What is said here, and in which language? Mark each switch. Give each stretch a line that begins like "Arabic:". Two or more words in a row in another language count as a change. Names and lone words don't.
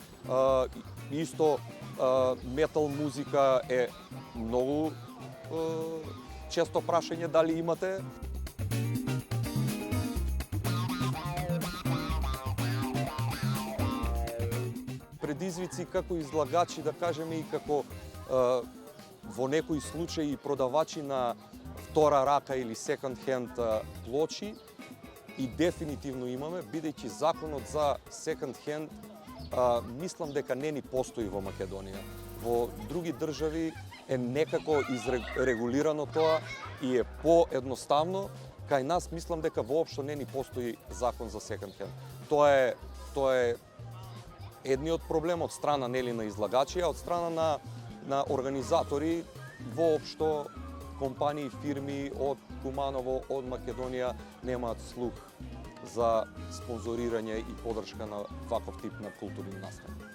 Macedonian: Исто метал музика е многу често прашање дали имате. Предизвици како излагачи, да кажеме, и како во некои случаи продавачи на втора рака или
English: second hand
Macedonian: плочи, и дефинитивно имаме, бидејќи законот за
English: second hand
Macedonian: мислам дека не ни постои во Македонија. Во други држави е некако изрегулирано тоа и е поедноставно. Кај нас мислам дека воопшто не ни постои закон за
English: second hand.
Macedonian: Тоа е едниот проблем од страна нели на излагачи, а од страна на организатори воопшто компании, фирми од Куманово, од Македонија немаат слух за спонзорирање и поддршка на ваков тип на културни настани.